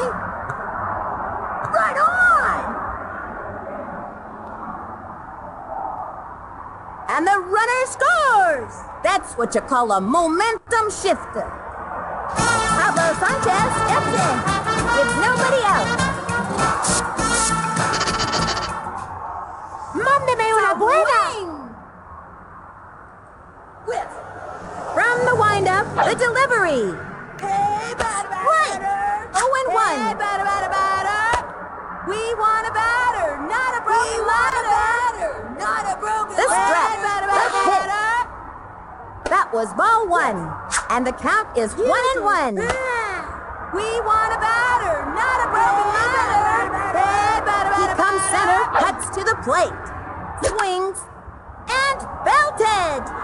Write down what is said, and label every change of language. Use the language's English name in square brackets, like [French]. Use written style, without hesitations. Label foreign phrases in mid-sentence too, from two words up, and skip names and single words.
[English] Right on! And the runner scores. That's what you call a momentum shifter. Pablo Sanchez steps in. With nobody out. [Spanish] Mándeme una buena. [English] Whiff! From the windup, the delivery. Hey, bada, bada, Right. bada! 0-1. Hey, bada, bada, bada! We want a batter, not a broken ladder! Not a broken The strap. Hey, bada, The bada, hit. bada! That was ball 1. And the count is 1-1. We want a batter, not a broken ladder! Hey, bada, He bada, comes bada! center, cuts to the plate. Swings. And belted.